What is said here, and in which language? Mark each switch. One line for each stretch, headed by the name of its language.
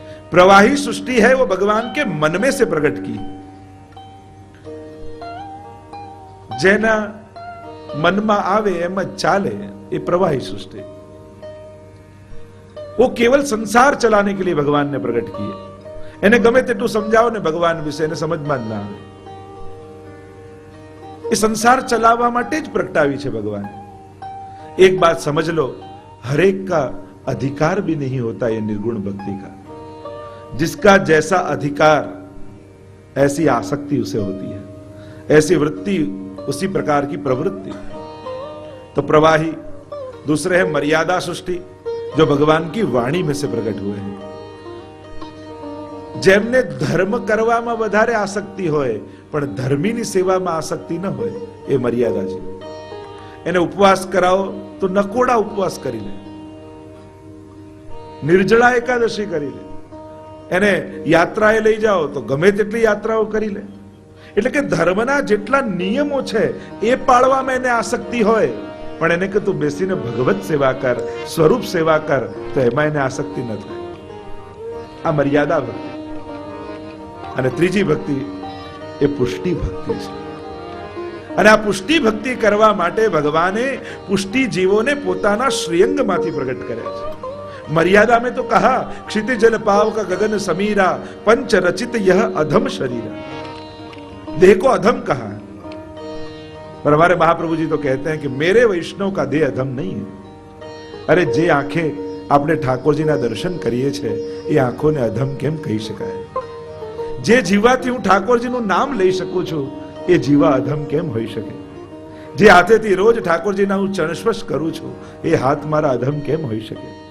Hindi: प्रवाही सृष्टि है वो भगवान के मन में से प्रकट की,
Gujarati: जेना मन में आवे एम चाले,
Hindi: ये प्रवाही सृष्टि। वो केवल संसार चलाने के लिए भगवान ने प्रकट की है।
Gujarati: એને ગમે તેટલું સમજાવો ને ભગવાન વિશે એને સમજમાં જ ના આવે। એ સંસાર ચલાવવા માટે જ પ્રગટાવી છે ભગવાન।
Hindi: एक बात समझ लो, हरेक का अधिकार भी नहीं होता ये निर्गुण भक्ति का। जिसका जैसा अधिकार ऐसी आसक्ति उसे होती है, ऐसी वृत्ति उसी प्रकार की प्रवृत्ति। तो प्रवाही दूसरे है मर्यादा सृष्टि, जो भगवान की वाणी में से प्रकट हुए हैं।
Gujarati: જેમને ધર્મ કરવામાં વધારે આસક્તિ હોય પણ ધર્મીની સેવામાં આસક્તિ ન હોય, એ મર્યાદા છે। એને ઉપવાસ કરાવો તો નકોડા ઉપવાસ કરી લે, નિર્જળા એકાદશી કરી લે, એને યાત્રાએ લઈ જાઓ તો ગમે તેટલી યાત્રાઓ કરી લે। એટલે કે ધર્મના જેટલા નિયમો છે એ પાળવામાં એને આસક્તિ હોય, પણ એને કે તું બેસીને ભગવત સેવા કર, સ્વરૂપ સેવા કર, તો એમાં એને આસક્તિ ન થાય। આ મર્યાદા ભક્તિ। અને ત્રીજી ભક્તિ એ પુષ્ટિ ભક્તિ છે। અને આ પુષ્ટિ ભક્તિ કરવા માટે ભગવાને પુષ્ટિ જીવોને પોતાના શ્રીઅંગમાંથી પ્રગટ કર્યા છે।
Hindi: મર્યાદા में तो कहा क्षितिज जल पाव का गगन समीरा पंच रचित यह अधम शरीरा। देह को अधम कहा है, पर हमारे महाप्रभु जी तो कहते हैं कि मेरे वैष्णव का देह अधम नहीं है। अरे जे आंखें
Gujarati: આપણે ઠાકોરજીના દર્શન કરીએ છીએ એ આંખોને અધમ કેમ કહી શકાય? જે જીવાથી હું ઠાકોરજીનું નામ લઈ શકું છું એ જીવા અધમ કેમ હોઈ શકે? જે હાથેથી રોજ ઠાકોરજીના હું ચરણસ્પર્શ કરું છું એ હાથ મારા અધમ કેમ હોઈ શકે?